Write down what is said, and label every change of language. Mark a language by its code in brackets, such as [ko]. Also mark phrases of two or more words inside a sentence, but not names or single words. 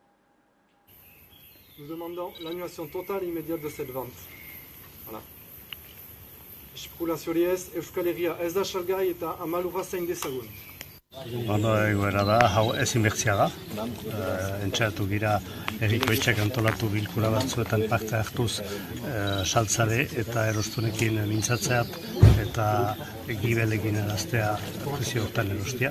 [fr] Nous demandons l'annulation totale immédiate de cette vente. Voilà. [eu] Espekulazioari Euskal Herria ez da salgai eta amalurra zain dezagun. Ondo egoera da, hau ezin bertzia da. Entxeatu gira herriko etxeak antolatu bilkura batzuetan parte hartuz saltzale eta erostunekin mintzatzeat eta gibelekin eraztea prezio hortan erostia.